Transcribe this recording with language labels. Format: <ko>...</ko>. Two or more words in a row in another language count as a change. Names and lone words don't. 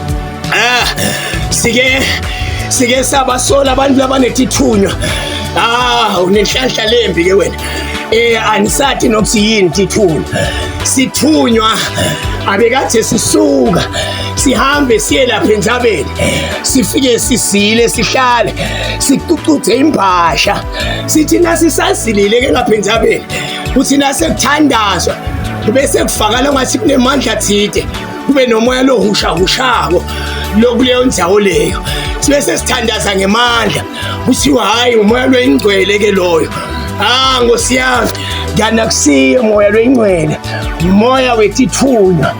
<ss>sike sabasola abantu labanetithunywa unenhlanhla lembi ke wena anisathi nokuthi yini tithunywa sithunywa abekade sisuka sihambe siye lapha entabeni sifike sisile sihlale siququthe impahla sithi nasisazilile ke lapha entabeni uthi nasekuthandazwa bese kufakala ngathi kunemandla thide kube nomoya lohushako lokuleyo ndzawo leyo sibese sithandaza ngemandla kuthiwa hayi umoya lwengcwele ke loyo Nkosi yami nganakusiye umoya lwengcwele umoya wetithunywa</ss>